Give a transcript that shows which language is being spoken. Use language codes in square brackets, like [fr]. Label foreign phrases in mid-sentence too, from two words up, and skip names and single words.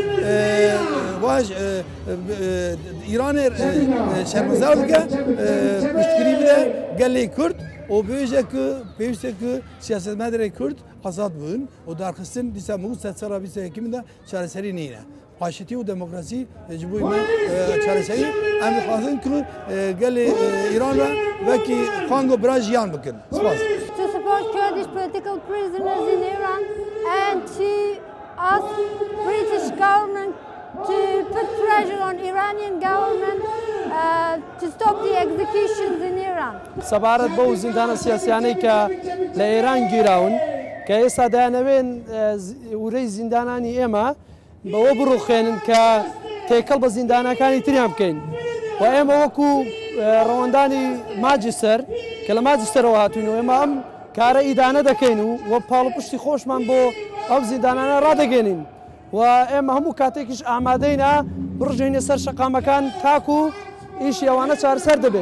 [ku] baş Îranê şermezar bike piştgirî bide gelê Kurd û bêje ku pêwîst e ku siyasetmedarê Kurd azad bûn û darxistin dîsa mû sala 2021 de çareserî nîne. Aşitî û demokrasî ji bo me çareserî em dixwazin ku gelê Îran re wekî xango bira jiyan bikin. Spas. [en] To support Kurdish political prisoners in Iran and to ask British government to put pressure on Iranian government to stop the executions in Iran. [ckb] سەبارەت بەو زیندانە سیاسیانەی کە لە ئێران گیراون کە ئێستا دایانەوێن ورەی زیندانانی ئێمە بەوە بڕوخێنن کە تێکەڵ بە زیندانەکانی تریان بکەین و ئێمە وەکو ڕەوەندانی ماجستەر کە لە ماجستەرەوە هاتوینەوە ئێمە ئەم کارە ئیدانە دەکەین و پاڵپشتی خۆشمان بۆ ئەو زیندانانە ڕادەگەێنین و ئێمە هەموو کاتێکیش ئامادەینە بڕژێنە سەر شەقامەکان تاکو ئیشی ئەوانە چارەسەر دەبێت.